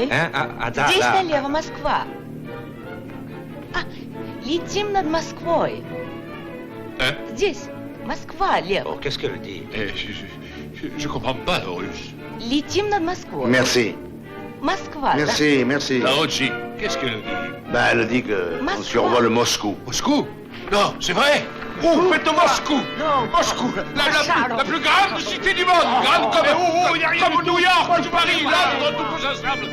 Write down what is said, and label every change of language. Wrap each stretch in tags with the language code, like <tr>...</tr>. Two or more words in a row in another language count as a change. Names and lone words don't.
<ru>Да. Здесь налево Москва. Летим над Москвой. Здесь Москва, Лев.</ru> <fr>Oh, qu'est-ce qu'elle dit? Je comprends pas le russe.</fr> <ru>Летим над Москвой.</ru> <fr>Merci.</fr> <ru>Москва.</ru> <fr>Merci, merci. Tarocci, qu'est-ce qu'elle dit? Ben, elle dit qu'on survole Moscou. Moscou? Non, c'est vrai? Oh, faites de Moscou! Non, Moscou, la plus grande cité du monde! Grande comme New York ou Paris, Londres, tout pousse ensemble!</fr>